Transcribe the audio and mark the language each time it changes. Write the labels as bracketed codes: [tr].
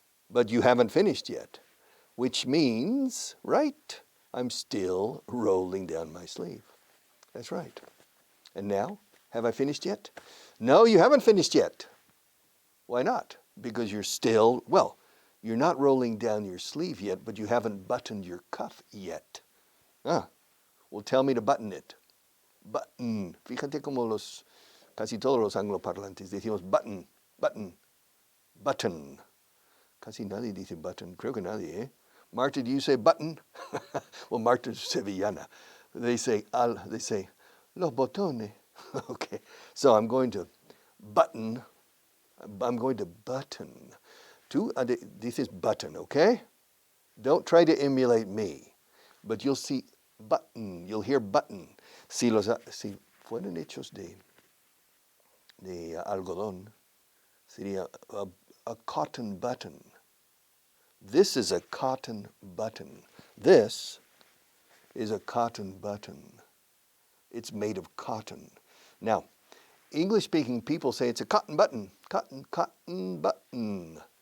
[en] But you haven't finished yet. Which means, right, I'm still rolling down my sleeve. That's right. And now, have I finished yet? No, you haven't finished yet. Why not? Because you're still, well, you're not rolling down your sleeve yet, but you haven't buttoned your cuff yet. Well, tell me to button it. Button. [es] Fíjate como casi todos los angloparlantes decimos button, button, button. Casi nadie dice button. Creo que nadie, eh? Marta, [en] do you say button? Well, Marta's Sevillana. They say [es] los botones. [en] Okay. So I'm going to button. I'm going to button. This is button, okay? Don't try to emulate me. But you'll see button. You'll hear button. [es] Si fueran hechos de algodón, sería [en] a cotton button. This is a cotton button. This is a cotton button. It's made of cotton. Now, English-speaking people say it's a cotton button. Cotton button.